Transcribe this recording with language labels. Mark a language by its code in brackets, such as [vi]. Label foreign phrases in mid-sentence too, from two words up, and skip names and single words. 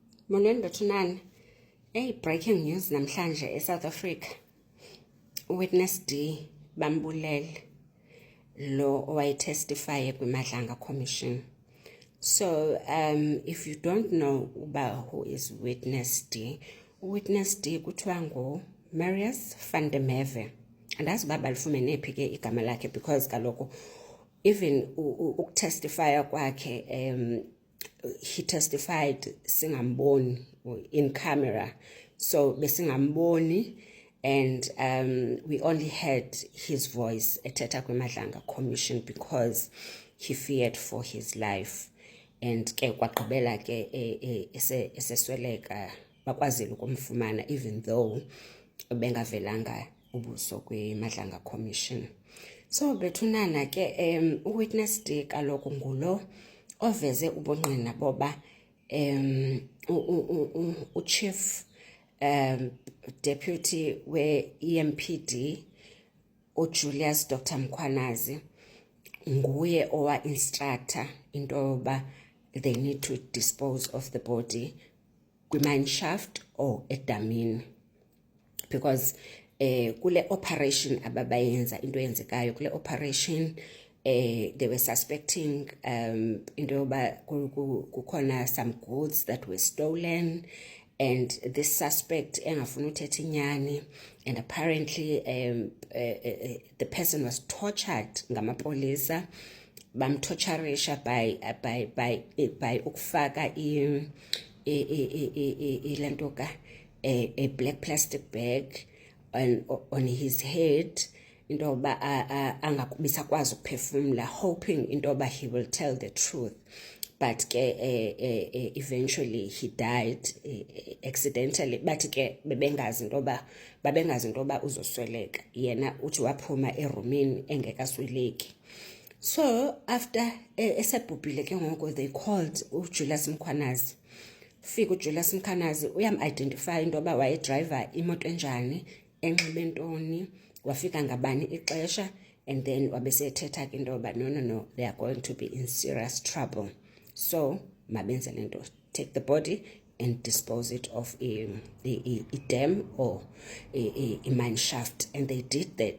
[xh] Molweni bethunana. [en] Breaking news [xh] namhlanje eSouth Africa. Witness D bambulele lo owayetestify kwiMadlanga Commission. [en] So if you don't know about who is Witness D [xh] kuthiwa ngo Marius van der Merwe. Andazi uba balifumene phi ke igama lakhe [en] because kaloku even [xh] ukutestifya kwakhe [en] he testified singamboni in camera, so besingamboni, and we only heard his voice [xh] ethetha kwiMadlanga Commission [en] because he feared for his life. [xh] And ke kwagqibela ke esesweleka bakwazile ukumfumana [en] even though [xh] bengavelanga ubuso kwiMadlanga Commission. So bethunana ke uWitness D kaloku ngulo oveze ubungqina boba uchief deputy we-EMPD uJulius Dr. Mkhwanazi nguye owa instructor into yoba [en] they need to dispose of the body kwi-mine shaft or edamini, because [xh] kule operation ababayenza into yenzekayo kule operation [en] they were suspecting [xh] into yoba kukhona [en] some goods that were stolen, and this suspect [xh] engafuna uthetha inyani, [en] and apparently the person was tortured [xh] ngamapolisa, bamtorturisha [en] by ukufaka ilantoka a black plastic bag on his head [xh] into yoba angakubisakwazi ukuphefumla, [en] hoping [xh] into yoba [en] he will tell the truth. But eventually he died accidentally, but [xh] ke babengazi into yoba uzosweleka, yena uthi waphuma erumini engekasweleki. So after esebhubhile ke ngoko [en] they called [xh] uJulius Mkhwanazi. Fika uJulius Mkhwanazi uyam-identify into yoba wayedriver imoto enjani, enxibe ntoni, wafika ngabani ixesha, [en] and then [xh] wabesethetha ke into yoba [en] no, they are going to be in serious trouble. [xh] So mabenze lento, [en] take the body and dispose it of a dam or a mine shaft, and they did that.